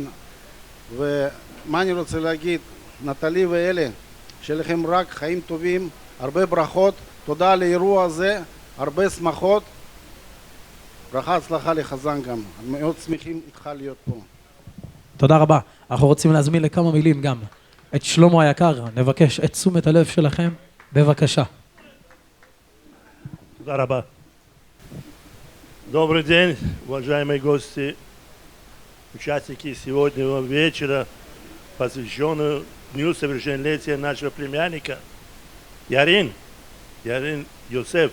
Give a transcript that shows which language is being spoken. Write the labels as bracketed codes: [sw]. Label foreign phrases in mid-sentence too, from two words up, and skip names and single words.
[he] ומה אני רוצה להגיד, נטלי ואלה, שיהיה לכם רק חיים טובים, הרבה ברכות, תודה על האירוע הזה, הרבה שמחות, ברכה הצלחה לחזן גם, מאוד שמחים איתך להיות פה. תודה רבה. אנחנו רוצים להזמין לכמה מילים גם את שלמה היקר, נבקש את תשומת הלב שלכם, бывакаша. תודה רבה. [ru] Добрый день, уважаемые гости, участники сегодняшнего вечера, посвященного Дню совершеннолетия нашего племянника Ярин Йосеф.